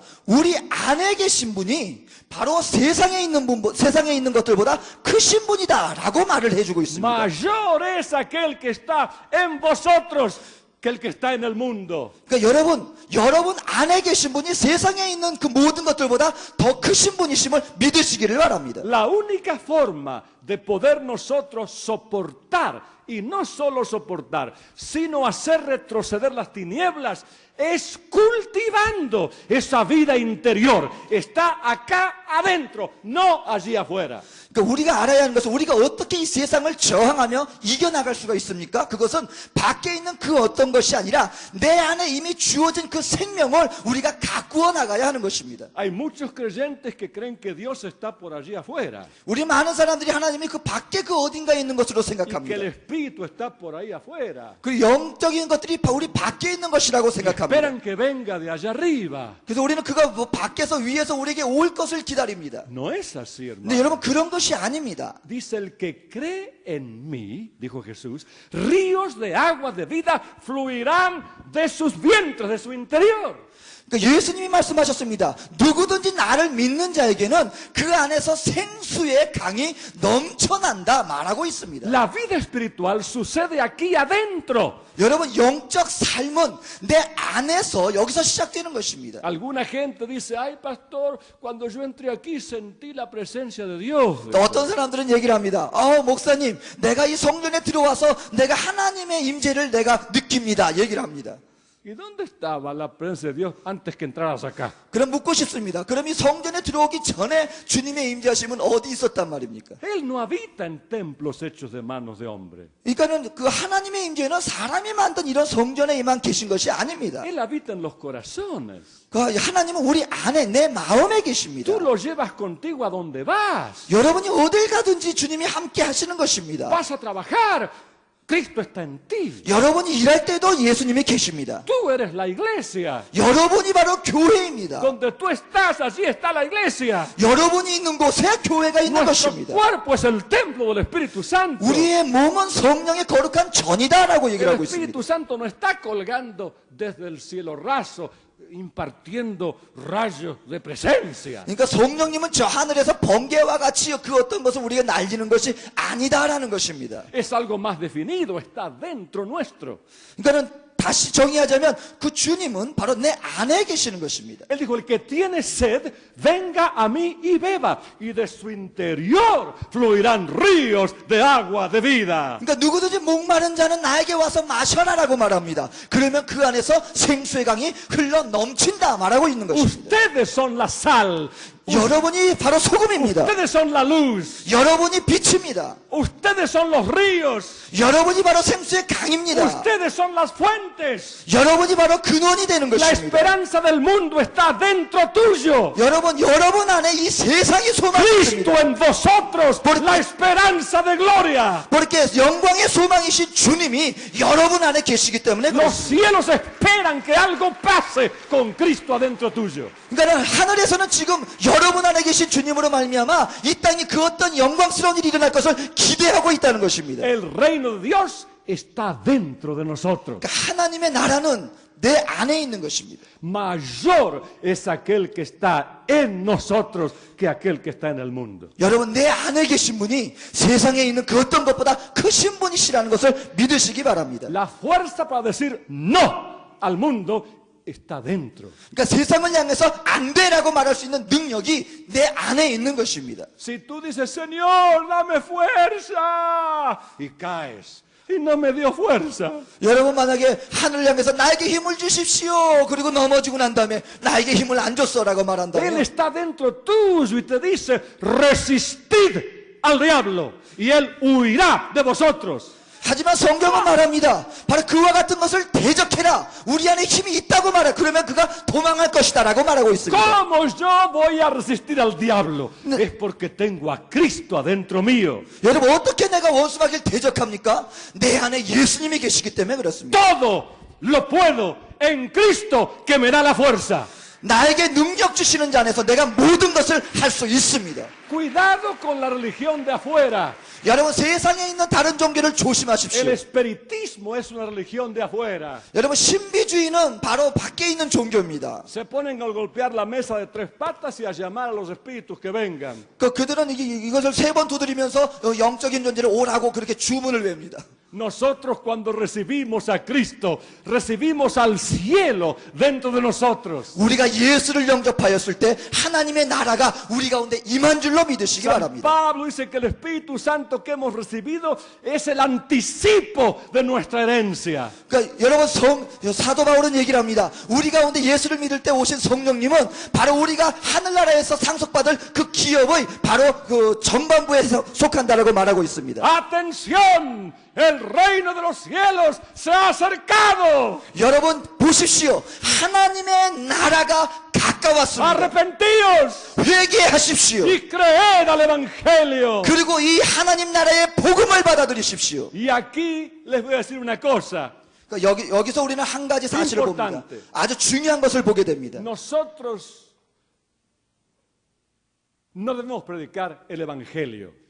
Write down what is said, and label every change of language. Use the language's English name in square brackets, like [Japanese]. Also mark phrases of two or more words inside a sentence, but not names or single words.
[Korean] 우리 안에 계신 분이 바로 세상에 있는 것들보다 크신 분이다라고 말을 해주고 있습니다. [Spanish] Mayor es aquel que está en vosotros que el que está en el mundo. [Korean] 그러니까 여러분 안에 계신 분이 세상에 있는 그 모든 것들보다 더 크신 분이심을 믿으시기를 바랍니다. [Spanish] La única forma de poder nosotros soportar, y no solo soportar, sino hacer retroceder las tinieblas, es cultivando esa vida interior. Está acá adentro, no allí afuera. [Korean] 그러니까 우리가 알아야 하는 것은 우리가 어떻게 이 세상을 저항하며 이겨나갈 수가 있습니까? 그것은 밖에 있는 그 어떤 것이 아니라 내 안에 이미 주어진 그 생명을 우리가 가꾸어 나가야 하는 것입니다. [Spanish] Hay muchos creyentes que creen que Dios está por allí afuera [Korean] 우리 많은 사람들이 하나님이 그 밖에 그 어딘가에 있는 것으로 [Spanish] y que el [Korean] 생각합니다. [Spanish] Espíritu está por ahí afuera. [Korean] 그 영적인 것들이 우리 밖에 있는 것이라고 생각합니다. [Spanish] Esperan que venga de allá arriba. [Korean] 그래서 우리는 그가 뭐 밖에서 위에서 우리에게 올 것을 기다립니다. [Spanish] No es así, hermano. [Korean] 근데 여러분 그런 것이 아닙니다. [Spanish] Dice el que cree en mí, dijo Jesús, ríos de agua de vida fluirán de sus vientres, de su interior. [Korean] 그러니까 예수님이 말씀하셨습니다. 누구든지 나를 믿는 자에게는 그 안에서 생수의 강이 넘쳐난다 말하고 있습니다. [Spanish] La vida espiritual sucede aquí adentro. [Korean] 여러분 영적 삶은 내 안에서 여기서 시작되는 것입니다. [Spanish] Alguna gente dice, ay pastor, cuando yo entré aquí sentí la presencia de Dios. [Korean] 또 어떤 사람들은 얘기를 합니다. 목사님, 내가 이 성전에 들어와서 내가 하나님의 임재를 내가 느낍니다. 얘기를 합니다. [Spanish] ¿Y dónde estaba la presencia de Dios antes que entraras acá? [Korean] 그럼 묻고 싶습니다. 그럼 이 성전에 들어오기 전에 주님의 임재하심은 어디 있었단 말입니까? [Spanish] Él no habita en templos hechos de manos de hombre. [Korean] 그러니까는 그 하나님의 임재는 사람이 만든 이런 성전에만 계신 것이 아닙니다. [Spanish] Él habita en los corazones. [Korean] 그 하나님은 우리 안에 내 마음에 계십니다. [Spanish] Tú lo llevas contigo a donde vas. [Korean] 여러분이 어딜 가든지 주님이 함께 하시는 것입니다. [Spanish] Vas a trabajar. Cristo está en ti. [Korean] 여러분이 일할 때도 예수님이 계십니다. [Spanish] Tú eres la iglesia. [Korean] 여러분이 바로 교회입니다. [Spanish] Donde tú estás, allí está la iglesia. [Korean] 여러분이 있는 곳에 교회가 있는 [Spanish] Nuestro [Korean] 것입니다. [Spanish] cuerpo es el templo del Espíritu Santo. [Korean] 우리의 몸은 성령의 거룩한 전이다라고 얘기를 [Spanish] El [Korean] 하고 있습니다. [Spanish] Espíritu Santo no está colgando desde el cielo raso, impartiendo rayos de presencia. [Korean] 그러니까 성령님은 저 하늘에서 번개와 같이 그 어떤 것을 우리가 날리는 것이 아니다라는 것입니다. [Spanish] Es algo más definido, está dentro nuestro. [Korean] 그러니까는 다시 정의하자면 그 주님은 바로 내 안에 계시는 것입니다. [Spanish] Él dijo, el que tiene sed, venga a mí y beba, y de su interior fluirán ríos de agua de vida. [Korean] 그러니까 누구든지 목마른 자는 나에게 와서 마셔라라고 말합니다. 그러면 그 안에서 생수의 강이 흘러 넘친다 말하고 있는 것입니다. [Spanish] Ustedes son la sal. [Korean] 여러분이 바로 소금입니다. [Spanish] Ustedes son la luz. [Korean] 여러분이 빛입니다. [Spanish] Ustedes son los ríos. [Korean] 여러분이 바로 생수의 강입니다. [Spanish] Ustedes son las fuentes. [Korean] 여러분이 바로 근원이 되는 [Spanish] La [Korean] 것입니다. [Spanish] esperanza del mundo está dentro tuyo. [Korean] 여러분 안에 이 세상의 소망이 [Spanish] Cristo [Korean] 있습니다. [Spanish] en vosotros, la esperanza de gloria. [Korean] porque 영광의 소망이신 주님이 여러분 안에 계시기 때문에 [Spanish] Los [Korean] 그렇습니다. [Spanish] cielos esperan que algo pase con Cristo adentro tuyo. [Korean] 그러니까 하늘에서는 지금 여러분 안에 계신 주님으로 말미암아 이 땅에 그 어떤 영광스러운 일이 일어날 것을 기대하고 있다는 것입니다. [Spanish] El reino de Dios está dentro de nosotros. [Korean] 그러니까 하나님의 나라는 내 안에 있는 것입니다. [Spanish] Mayor es aquel que está en nosotros que aquel que está en el mundo. [Korean] 여러분 내 안에 계신 분이 세상에 있는 그 어떤 것보다 크신 분이시라는 것을 믿으시기 바랍니다. [Spanish] La fuerza para decir no al mundo está dentro. [Korean] 그러니까 세상을 향해서 안 돼라고 말할 수 있는 능력이 내 안에 있는 것입니다. [Spanish] Si tú dices, Señor, dame fuerza, y caes, y no me dio fuerza. [Korean] 여러분 만약에 하늘을 향해서 나에게 힘을 주십시오. 그리고 넘어지고 난 다음에 나에게 힘을 안 줬어라고 [Spanish] Él [Korean] 말한다면 [Spanish] está dentro tuyo y te dice, resistid al diablo, y él huirá de vosotros. [Korean] 하지만 성경은 말합니다. 바로 그와 같은 것을 대적해라. 우리 안에 힘이 있다고 말해. 그러면 그가 도망할 것이다라고 말하고 있습니다. [Spanish] ¿Cómo yo voy a resistir al diablo? Es porque tengo a Cristo adentro mío. [Korean] 여러분 어떻게 내가 원수마귀를 대적합니까? 내 안에 예수님이 계시기 때문에 그렇습니다. [Spanish] Todo lo puedo en Cristo que me da la fuerza. [Korean] 나에게 능력 주시는 자 안에서 내가 모든 것을 할 수 있습니다. [Spanish] Cuidado con la religión de afuera. [Korean] 여러분 세상에 있는 다른 종교를 [Spanish] El [Korean] 조심하십시오. [Spanish] espiritismo es una religión de afuera. [Korean] 여러분 신비주의는 바로 밖에 있는 종교입니다. [Spanish] Se ponen a golpear la mesa de tres patas y a llamar a los espíritus que vengan. [Korean] 그들은 이것을 세 번 두드리면서 영적인 존재를 오라고 그렇게 주문을 외웁니다. [Spanish] Nosotros cuando recibimos a Cristo, recibimos al cielo dentro de nosotros. [Korean] 우리가 예수를 영접하였을 때 하나님의 나라가 우리 가운데 임한 줄로 말로 믿으시기 [Spanish] San [Korean] 바랍니다. [Spanish] Pablo dice que el Espíritu Santo que hemos recibido es el anticipo de nuestra herencia. [Korean] 그러니까 여러분 사도 바울은 얘기를 합니다. 우리 가운데 예수를 믿을 때 오신 성령님은 바로 우리가 하늘나라에서 상속받을 그 기업의 바로 그 전반부에 속한다라고 말하고 있습니다. [Spanish] Atención, el reino de los cielos se ha acercado. [Korean] 여러분 보십시오. 하나님의 나라가 가까웠습니다. [Spanish] Arrepentíos [Korean] 회개하십시오. [Spanish] y creed al Evangelio. [Korean] 그리고 이 하나님 나라의 복음을 받아들이십시오. [Spanish] Y aquí les voy a decir una cosa. [Korean] 그러니까 여기서 우리는 한 가지 사실을 봅니다. [Spanish] Importante. [Korean] 아주 중요한 것을 보게 됩니다. [Spanish] Nosotros no debemos predicar el Evangelio.